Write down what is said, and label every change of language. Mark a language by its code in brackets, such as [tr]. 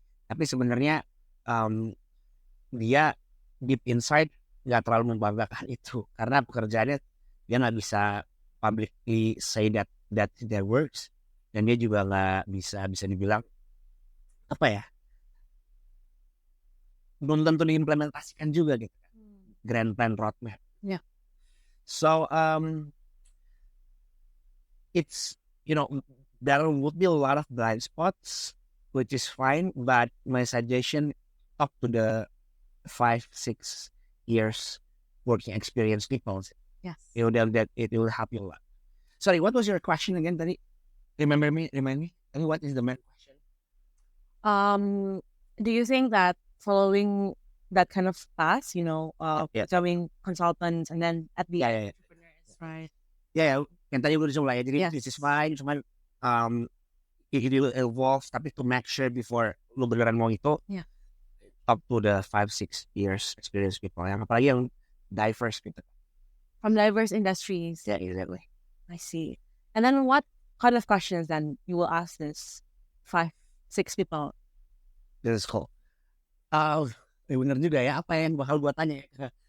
[id] Tapi sebenarnya dia deep inside nggak terlalu membanggakan itu karena pekerjaannya dia nggak bisa publicly say that their works, dan dia juga nggak bisa dibilang apa ya, belum tentu diimplementasikan juga gitu kan. [en] Grand plan roadmap. Yeah. So it's there would be a lot of blind spots, which is fine, but my suggestion, talk to the 5-6 years working experience people. Yes. That it will help you a lot. Sorry, what was your question again tadi? Remind me. I mean, what is the main question? Do you think that following that kind of path, becoming consultants and then at the end, entrepreneurs, right? [id] Ya, yang tadi udah mulai. Jadi [en] Yes. this is fine, cuman it will evolve, tapi to make sure before lu beneran mau itu, talk to the 5-6 years experience people, yang apalagi yang diverse gitu. From diverse industries. Yeah, exactly. I see. And then what kind of questions then you will ask this 5-6 people? This is cool. [id] Bener juga ya, apa yang bakal gua tanya ya?